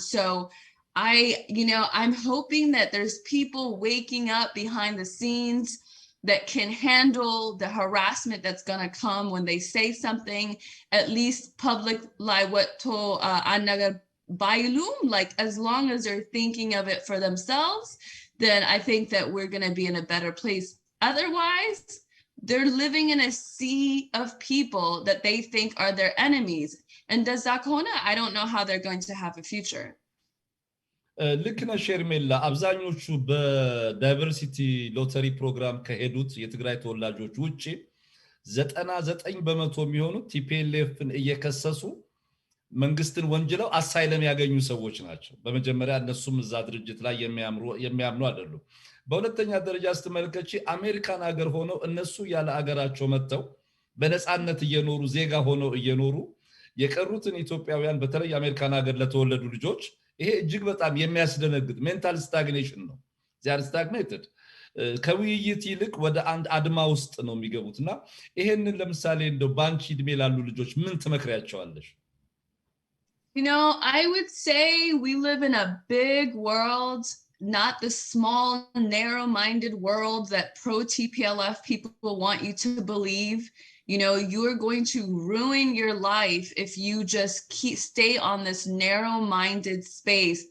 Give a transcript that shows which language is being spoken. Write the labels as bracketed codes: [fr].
[en] So I'm hoping that there's people waking up behind the scenes that can handle the harassment that's going to come when they say something, at least public, like what to Anaga Bailum, like as long as they're thinking of it for themselves, then I think that we're going to be in a better place. Otherwise, they're living in a sea of people that they think are their enemies. And Dezakona, I don't know how they're going to have a future. [am] ልክ ነሽ ሄርሜላ አብዛኞቹ በዳይቨርሲቲ ሎተሪ ፕሮግራም ከሄዱት የትግራይ ተወላጆች ውጪ 99% የሚሆኑት ቲፒኤልኤፍን እየከሰሱ መንግስትን ወንጅለው አሳይለም ያገኙ ሰዎች ናቸው በመጀመሪያ እነሱም እዛ ድርጅት ላይ የሚያምኑ አይደሉም በሁለተኛ ደረጃ ስትመለከቺ አሜሪካን ሀገር ሆነው እነሱ ያለ ሀገራቸው መተው በነጻነት እየኖሩ ዜጋ ሆነው እየኖሩ የቀሩትን ኢትዮጵያውያን በተለይ አሜሪካን ሀገር ለተወለዱ ልጆች ይሄ እጅግ በጣም የሚያስደነግጥ ሜንታል ስታግኔሽን ነው [en] they are stagnated [am] ከውይይት ይልቅ ወደ አንድ አድማ ውስጥ ነው የሚገቡትና ይሄንን ለምሳሌ እንደው ባንቺ እድሜ ላሉ ልጆች ምን ትመክሪያቸዋለሽ [en] You know, I would say we live in a big world, not the small, narrow-minded world that pro-TPLF people want you to believe. You know, you're going to ruin your life if you just stay on this narrow-minded space.